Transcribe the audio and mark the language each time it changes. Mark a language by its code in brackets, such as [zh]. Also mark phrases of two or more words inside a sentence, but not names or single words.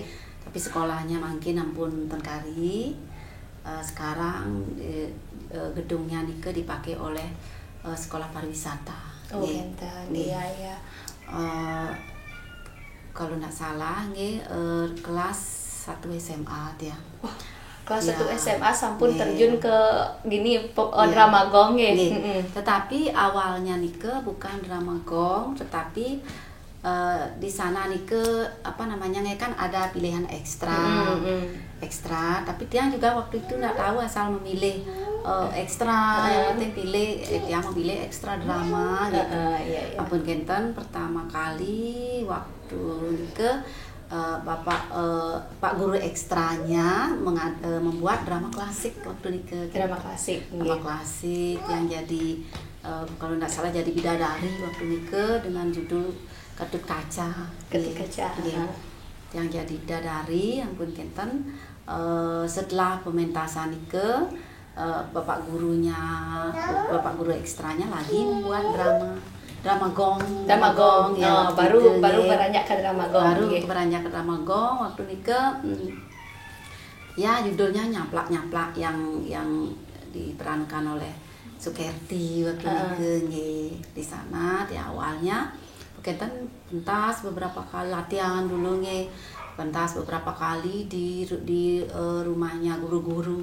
[id] Tapi sekolahnya mungkin [ban] ampun tenkari. [id] Sekarang gedungnya nika dipakai oleh sekolah pariwisata. [ban] Oh, enten. Iya. [id] Kalau tidak salah kelas 1 SMA dia. Wah, kelas 1 SMA sampun terjun ke drama gong nggih. Tetapi awalnya nika bukan drama gong, tetapi di sana nika kan ada pilihan ekstra, tapi dia juga waktu itu nggak tahu asal memilih ekstra, yang penting dia memilih ekstra drama gitu. [ban] Ampun kenten [id] pertama kali waktu nika Pak guru ekstranya membuat drama klasik waktu nika. Drama klasik yang jadi kalau nggak salah jadi bidadari waktu nika dengan judul Ketut Kaca. Yang jadi bidadari [ban] ampun kenten. [id] Setelah pementasan nika bapak guru ekstranya lagi membuat drama gong ya, baru beranjak ke drama gong. Beranjak ke drama gong waktu nika ya judulnya nyaplak yang diperankan oleh Sukerti waktu nika di sana. Di awalnya kenten pentas beberapa kali latihan dulu pentas beberapa kali di rumahnya guru-guru.